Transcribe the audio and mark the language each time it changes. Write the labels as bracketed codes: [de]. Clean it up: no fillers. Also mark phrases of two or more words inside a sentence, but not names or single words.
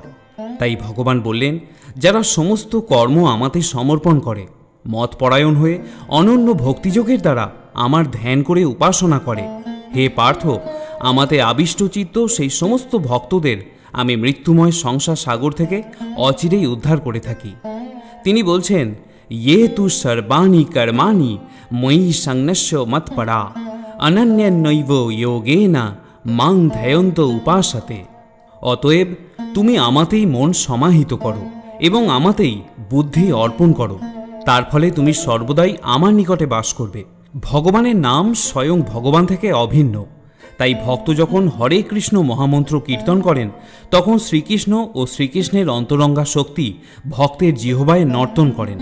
[bn] তাই ভগবান বললেন, যারা সমস্ত কর্ম আমাতে সমর্পণ করে, মতপরায়ণ হয়ে অনন্য ভক্তিযোগের দ্বারা আমার ধ্যান করে উপাসনা করে, হে পার্থ, আমাতে আবিষ্টচিত্ত সেই সমস্ত ভক্তদের আমি মৃত্যুময় সংসার সাগর থেকে অচিরেই উদ্ধার করে থাকি। তিনি বলছেন, [sa] ये तु सर्वाणि कर्माणि मयि संन्यस्य मत्परा अनन्यनैव योगेन मां ध्यायन्त उपासते। [bn] অতএব তুমি আমাতেই মন সমাহিত করো এবং আমাতেই বুদ্ধি অর্পণ করো, তার ফলে তুমি সর্বদাই আমার নিকটে বাস করবে। ভগবানের নাম স্বয়ং ভগবান থেকে অভিন্ন। তাই ভক্ত যখন হরে কৃষ্ণ মহামন্ত্র কীর্তন করেন, তখন শ্রীকৃষ্ণ ও শ্রীকৃষ্ণের অন্তরঙ্গা শক্তি ভক্তের জিহ্বায় নর্তন করেন।